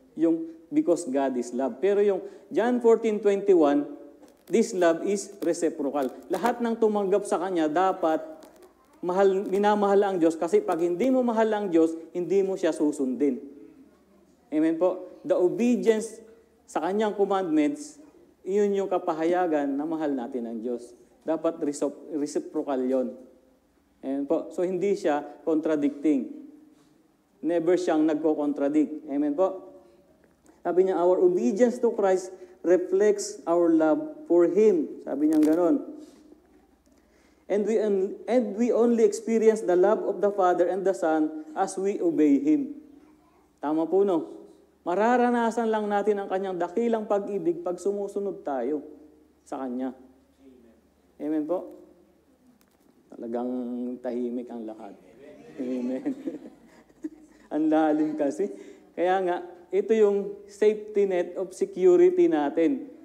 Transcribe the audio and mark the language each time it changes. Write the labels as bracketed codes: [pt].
[tl] Yung [en] because God is love. [tl] Pero yung [en] John 14:21, this love is reciprocal. [tl] Lahat ng tumanggap sa kanya dapat minamahal ang Diyos kasi pag hindi mo mahal ang Diyos, hindi mo siya susundin. Amen po? The obedience sa kanyang commandments, iyon yung kapahayagan na mahal natin ang Diyos. Dapat reciprocal yon. Amen po? So hindi siya contradicting. Never siyang nagko-contradict. Amen po? Sabi niya, [en] our obedience to Christ reflects our love for Him. [tl] Sabi niya ganon. [en] And we only experience the love of the Father and the Son as we obey Him. [tl] Tama po, no? Mararanasan lang natin ang kanyang dakilang pag-ibig pag sumusunod tayo sa Kanya. Amen po? Talagang tahimik ang lahat. Amen. Ang lalim kasi. Kaya nga, ito yung safety net of security natin.